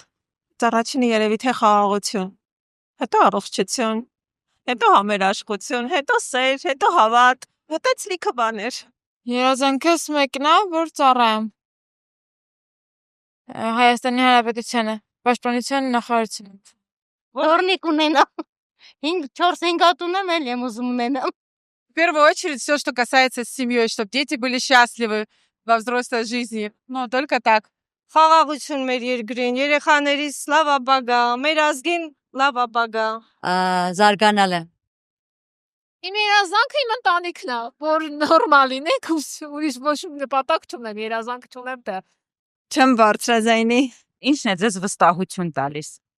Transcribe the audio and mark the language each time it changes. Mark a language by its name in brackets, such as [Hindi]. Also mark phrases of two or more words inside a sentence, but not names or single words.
[Armenian] Առաջինը երևի թե խաղաղություն, հետո առողջություն, հետո համերաշխություն, հետո սեր, հետո հավատ, հետո լիքը բաներ։ Երազանքս մեկն է, որ ծառայեմ Հայաստանի Հանրապետությանը, Պաշտպանության նախարարությունը։ Որնիկ ունենամ։ 4-5 հատ ունեմ, էլ եմ ուզում ունենամ։ [Russian] В первую очередь, все, что касается с семьей, чтобы дети были счастливы во взрослой жизни. Ну, только так. [Armenian] Խաղաղություն մեր երկրին, երեխաներիս լավ ապագա, մեր ազգին լավ ապագա։ Զարգանալը։ Իմ երազանքը իմ ընտանիքն է, որ նորմալ լինենք, ուրիշ ոչ մի նպատակ չունեմ, երազանք չունեմ դեռ։ Չեմ բարձրաձայնի։ Ինչն է ձեզ վստահություն տալիս։